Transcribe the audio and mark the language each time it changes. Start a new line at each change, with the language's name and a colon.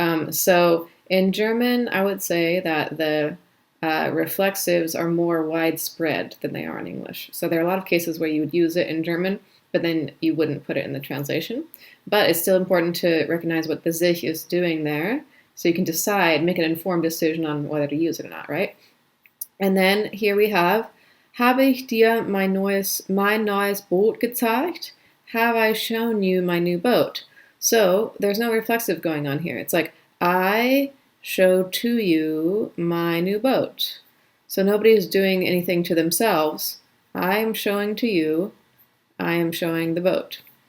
English: So in German, I would say that the reflexives are more widespread than they are in English. So there are a lot of cases where you would use it in German, but then you wouldn't put it in the translation. But it's still important to recognize what the sich is doing there, so you can decide, make an informed decision on whether to use it or not, right? And then here we have,
German: habe ich dir mein neues Boot gezeigt?
English: Have I shown you my new boat? So there's no reflexive going on here. It's like, I showed to you my new boat. So nobody's doing anything to themselves. I am showing to you, I am showing the boat.